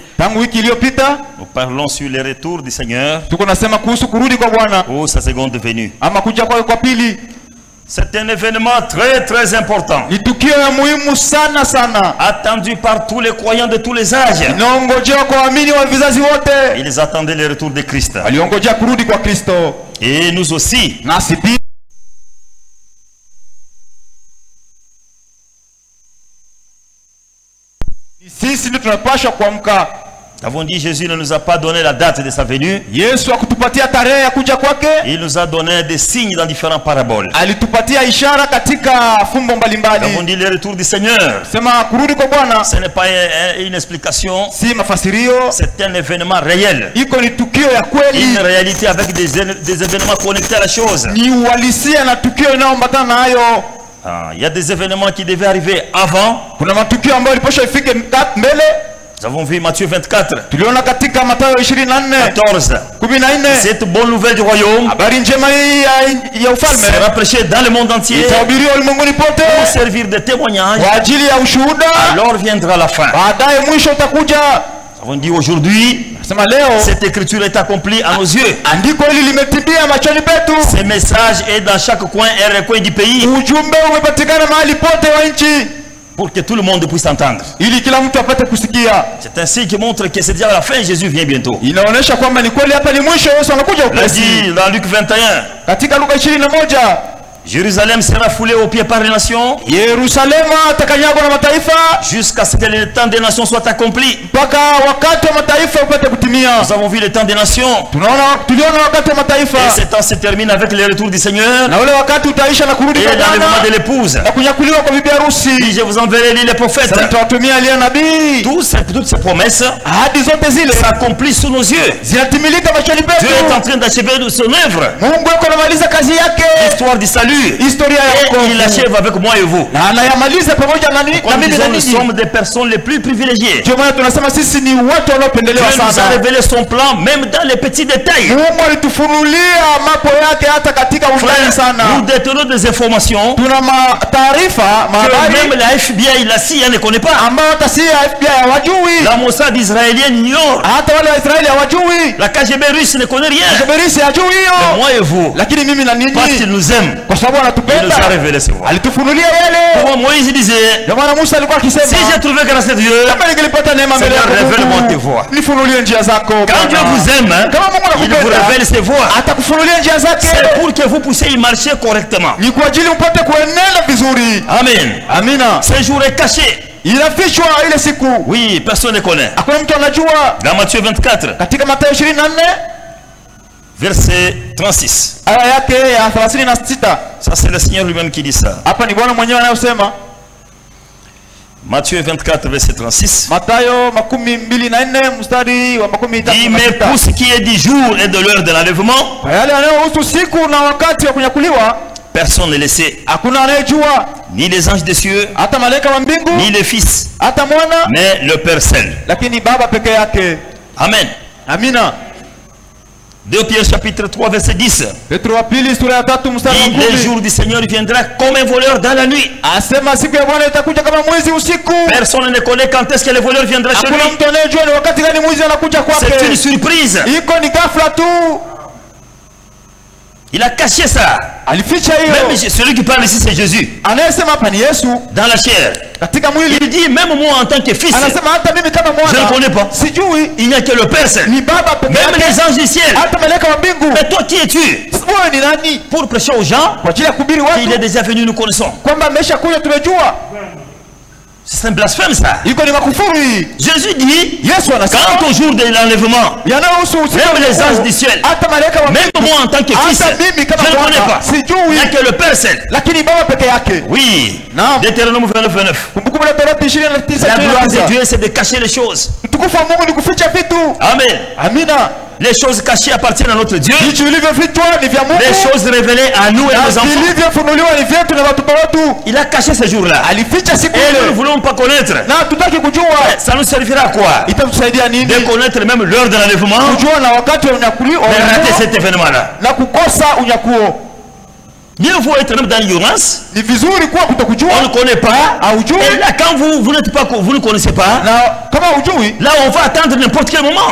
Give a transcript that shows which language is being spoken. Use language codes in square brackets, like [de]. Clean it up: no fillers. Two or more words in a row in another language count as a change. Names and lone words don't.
[sw] Tangu wiki iliyopita [fr] nous parlons sur le retour du Seigneur [sw] tuko nasema kuhusu kurudi kwa Bwana [fr] ou sa seconde venue. [sw] ama kuja kwake kwa pili. [fr] C'est un événement très très important, [sw] Ni tukio ya muhimu sana sana, [fr] attendu par tous les croyants de tous les âges. [sw] inaongojea kwa waamini wa vizazi wote. [fr] Ils attendaient le retour de Christ. [sw] Waliongojea kurudi kwa Kristo. [fr] Et nous aussi, [sw] Nasi pia sisi ndio tunapaswa kuamka. [fr] nous avons dit Jésus ne nous a pas donné la date de sa venue. [sw] Yesu akutupatia tarehe ya kuja kwake, [fr] Il nous a donné des signes dans différentes paraboles. [sw] alitupatia ishara katika fumbo [fr] Nous avons [sw] mbalimbali. [fr] dit le retour du Seigneur. [sw] Sema kurudi kwa Bwana [fr] Ce n'est pas une explication, [sw] si mafasirio, [fr] c'est un événement réel. [sw] iko ni tukio ya kweli, [fr] Une réalité avec des événements connectés à la chose. [sw] ni uhalisia na tukio inayoambatana nayo. [fr] Ah, il y a des événements qui devaient arriver avant. [sw] Kuna matukio ambayo ilipaswa ifike mbele. [fr] Nous avons vu Matthieu 24, [sw] Tuliona katika Mathayo 24 [fr] 14. [sw] 14 [fr] Cette bonne nouvelle du royaume [sw] habari njema hii ya ufalme [fr] sera prêchée dans le monde entier [sw] itahubiriwa ulimwenguni pote [fr] pour servir de témoignage. [sw] kwa ajili ya ushuhuda. [fr] Alors viendra la fin. [sw] Baadaye mwisho utakuja. [fr] Nous avons dit aujourd'hui, [sw] Nasema leo [fr] cette écriture est accomplie à nos yeux. [sw] andiko hili limetimia machoni petu. [fr] Ce message est dans chaque coin et recoin du pays [sw] Ujumbe umepatikana mahali pote wa nchi [fr] pour que tout le monde puisse entendre. [sw] ili kila mtu apate kusikia. [fr] C'est un signe qui montre que c'est déjà la fin, Jésus vient bientôt. [sw] Inaonyesha kwamba ni kweli hapa ni mwisho, Yesu anakuja [fr] Il a [sw] upesi. [fr] dit dans Luc 21, [sw] Katika Luka 21 [fr] Jérusalem sera foulée aux pieds par les nations [sw] Yerusalema atakanyagwa na mataifa [fr] jusqu'à ce que le temps des nations soit accompli. [sw] mpaka wakati wa mataifa upate kutimia. [fr] Nous avons vu le temps des nations. [sw] Tuliona wakati wa mataifa [fr] Et ce temps se termine avec le retour du Seigneur [sw] na ule wakati utaisha na kurudi [fr] et [sw] kwa [fr] l'enlèvement de [sw] Bwana [fr] l'épouse. [sw] na kunyakuliwa kwa bibi [fr] Puis [sw] harusi. [fr] je vous enverrai les prophètes. [sw] Sasa nitawatumia aliye nabii. [fr] Toutes ces promesses [sw] Ahadi zote zile [fr] s'accomplissent sous nos yeux. [sw] zinatimilika machoni [fr] Dieu est en [sw] petu. [fr] train d'achever de son œuvre, [sw] Mungu yuko anamaliza kazi yake, [fr] l'histoire du salut. [sw] historia ya [fr] Et il [sw] wokovu, [fr] l'achève avec moi et vous. [sw] na anayamaliza pamoja na [fr] Comme [sw] mimi [fr] disons, [sw] na [fr] nous [sw] ninyi. [fr] sommes des personnes les plus privilégiées. [sw] Ndio maana tunasema sisi ni watu [fr] Dieu [sw] wanaopendelewa [fr] nous a [sw] sana. [fr] révélé son plan, même dans les petits détails. [sw] Mungu alitufunulia mambo yake hata katika undani sana. [fr] Nous détenons des informations [sw] Tuna taarifa [fr] que même [sw] mahabari [fr] la FBI, la CIA ne connaît pas. [sw] ambayo hata si ya FBI hawajui, [fr] La Mossad israélienne ignore. [sw] hata wale wa Israeli hawajui, [fr] La KGB russe ne connaît rien. [sw] Jeberisi hajui [fr] Mais [sw] hiyo. [fr] moi et vous, [sw] Lakini mimi na [fr] parce qu'il [sw] ninyi, [fr] nous aime, [sw] kwa sababu [fr] il nous a [sw] anatupenda, [fr] révélé ses voies. [sw] alitufunulia yale. [fr] Pour Moïse disait, [sw] Ndio maana Musa alikuwa [fr] si [sw] akisema, [fr] j'ai trouvé grâce de Dieu, [sw] kama ningelipata neema mbele [fr] Seigneur, [sw] yako [fr] révèle-moi tes [sw] Mungu, [fr] voies. [sw] nifunulie njia zako. [fr] quand Dieu [sw] Bwana. [fr] vous aime, hein, [sw] Kama Mungu [fr] il vous [sw] anakupenda, [fr] révèle ses voies. [sw] atakufunulia njia zake, [fr] C'est pour que vous puissiez y marcher correctement. [sw] ni kwa ajili upate kuenenda vizuri. [fr] Amen. [sw] Amina. [fr] Ce jour est caché. [sw] Inafichwa ile siku, [fr] Oui, personne ne connaît. [sw] hakuna mtu anajua. [fr] Dans Matthieu 24, [sw] Katika Mathayo 24 [fr] verset 36. [sw] aya yake ya 36, [fr] Ça, c'est le Seigneur lui-même qui dit ça. [sw] hapa ni Bwana mwenyewe anayosema. [fr] Matthieu 24, verset 36. [sw] Mathayo 24 mstari wa [fr] Dit, mais [sw] 36. [fr] pour ce qui est du jour et de l'heure de l'enlèvement, [sw] Kwa yale yanayohusu siku na wakati wa kunyakuliwa, [fr] personne ne le sait. [sw] hakuna anayejua, [fr] Ni les anges des cieux, [sw] hata malaika wa mbingu, [fr] ni les fils, [sw] hata mwana, [fr] mais le Père seul. [sw] lakini Baba peke yake. [fr] Amen. [sw] Amina. [fr] 2 Pierre chapitre 3, verset 10. [sw] Petro wa pili sura ya 3 mstari wa [fr] Dit, le [sw] 10. [fr] jour du Seigneur viendra comme un voleur dans la nuit. [sw] Asema siku ya Bwana itakuja kama mwizi usiku. [fr] Personne ne connaît quand est-ce que le voleur viendra chez [sw] Hakuna [fr] lui. [sw] mtu anayejua ni wakati gani mwizi anakuja [fr] C'est une [sw] kwake. [fr] surprise. [sw] Iko ni ghafla tu. [fr] Il a caché ça. [sw] Alificha [fr] Même [sw] hiyo. [fr] celui qui parle ici, c'est Jésus. [sw] Anayesema hapa ni Yesu [fr] Dans la chair. [sw] katika mwili. [fr] Il dit, même moi en tant que fils, [sw] Anasema hata mimi kama [fr] je ne connais [sw] mwana [fr] pas. [sw] sijui, [fr] Il n'y a que le Père seul. [sw] ni Baba peke [fr] Même [sw] yake. [fr] les anges du ciel. [sw] Hata malaika wa mbingu. [fr] Mais toi, qui es-tu? [sw] Wewe ni nani? [fr] Pour prêcher aux gens [sw] Kwa ajili ya kuhubiri [fr] qu'il est [sw] watu [fr] déjà venu, nous connaissons. [sw] kwamba amesha kuja, tumejua. [fr] C'est un blasphème ça. [sw] Iko ni makufuru hii. [fr] Jésus dit, [sw] Yesu anasema [fr] quant au jour de l'enlèvement, [sw] yanayohusu usiku, [fr] même les anges du ciel, [sw] hata malaika wa [fr] même [sw] mbingu, [fr] moi en tant que fils, [sw] hata mimi [fr] je [sw] kama [fr] ne connais [sw] mwana [fr] pas. Il n'y a [sw] sijui, [fr] que le Père seul. [sw] lakini Baba peke yake. [fr] Oui. [sw] Naam. [fr] Deutéronome 29, 29. [sw] Kumbukumbu la Torati 29. [fr] La gloire de Dieu, c'est de cacher les choses. [sw] Utukufu wa Mungu ni kuficha vitu. [fr] Amen. [sw] Amina. [fr] Les choses cachées appartiennent à notre Dieu. [sw] Vitu vilivyofichwa ni vya Mungu. [fr] Les choses révélées à nous et à nos [sw] Na [fr] enfants. [sw] vilivyofunuliwa ni vyetu na watoto wetu. [fr] Il a caché ce jour-là. [sw] Alificha siku [fr] Et nous ne [sw] ile. [fr] voulons pas connaître. [sw] Na hatutaki kujua. [fr] Ça nous servira à quoi? [sw] Itatusaidia nini? [fr] De connaître même l'heure de l'enlèvement, [sw] Kujua na wakati wa unyakuo [fr] de rater cet événement-là. [sw] na kukosa unyakuo. [fr] Mieux vaut être même dans l'ignorance. [sw] Ni vizuri kuwa kutokujua. [fr] On ne connaît pas. [sw] Haujui. [fr] Et là, quand vous n'êtes pas, vous ne connaissez pas. [sw] Na kama hujui, [fr] Là, on va attendre n'importe quel moment.